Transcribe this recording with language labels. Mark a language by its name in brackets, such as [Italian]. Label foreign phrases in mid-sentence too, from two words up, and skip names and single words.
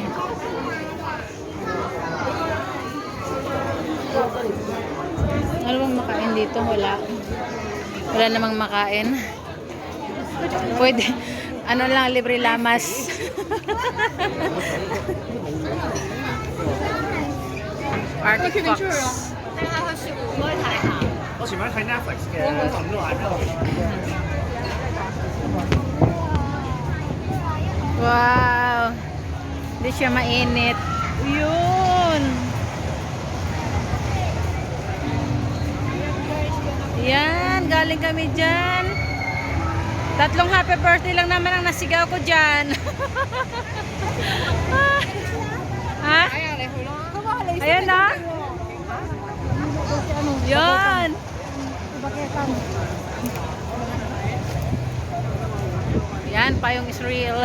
[Filipino] Ano bang makain dito? Wala. Wala namang makain. Pwede. Ano lang, libre lamas. Arctic Fox. [Cantonese] 我前晚睇 Netflix 嘅咁都玩到。 [Filipino] Wow. Hindi siya mainit. Yun. Yan, galing kami dyan. 3 [English] happy birthday [Filipino] lang naman ang nasigaw ko dyan. Ha? Ayan na. Yan. Yan, payong [English] is real.